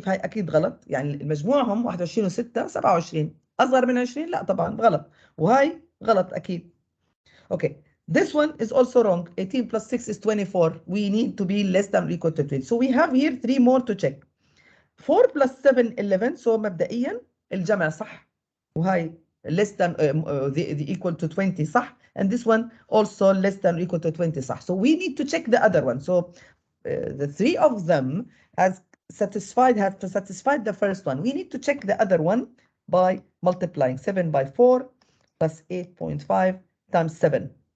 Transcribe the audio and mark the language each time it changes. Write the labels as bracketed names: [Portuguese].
[Arabic] فهي أكيد غلط. يعني المجموعهم 21 و6 27. أصغر من 20 لا طبعا غلط. وهاي غلط أكيد. [English] Okay, this one is also wrong. 18 plus 6 is 24. We need to be less than or equal to 20. So we have here 3 more to check. 4 plus 7 11. [Arabic] So مبدئيا الجمع صح. [English] وهاي less than the equal to 20 صح. And this one also less than or equal to 20 صح. So we need to check the other one. So the 3 of them have satisfied the first one. We need to check the other one by multiplying 7 by 4 plus 8.5 times 7.